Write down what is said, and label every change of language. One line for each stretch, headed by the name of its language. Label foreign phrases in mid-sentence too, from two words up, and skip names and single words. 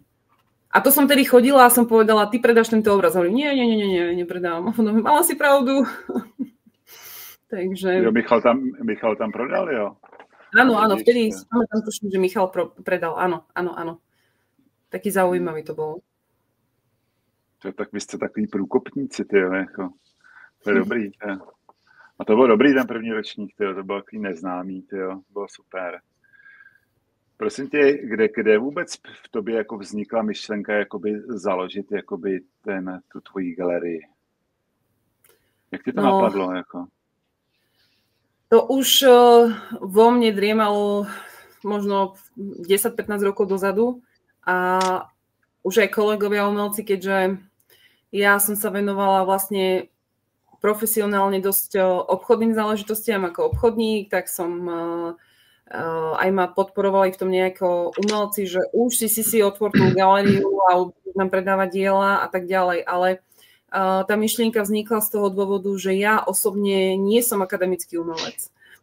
Slovak: A to som tedy chodila a som povedala, ty predáš tento obraz. Hovorím, nie, nepredám. Mala si pravdu. Takže...
Czech: Jo, Michal tam prodal, jo?
Slovak: Áno, vtedy tam tuším, že Michal predal. Áno. Taký zaujímavý to bol.
Czech: Tak vy jste takový průkopníci, tyjo, jako. To je dobrý, tyjo. A to byl dobrý ten první ročník, tyjo, to byl takový neznámý, tyjo, bylo super. Prosím tě, kde vůbec v tobě jako vznikla myšlenka jakoby založit jakoby tu tvoji galerii? Jak ti to napadlo? Jako?
Slovak: To už vo mne driemalo možno 10-15 rokov dozadu a už aj kolegovia umelci, keďže ja som sa venovala vlastne profesionálne dosť obchodným záležitostiam ako obchodník, tak som aj ma podporovali v tom nejako umelci, že už si otvor tú galériu a budú nám predávať diela a tak ďalej, ale tá myšlienka vznikla z toho dôvodu, že ja osobne nie som akademický umelec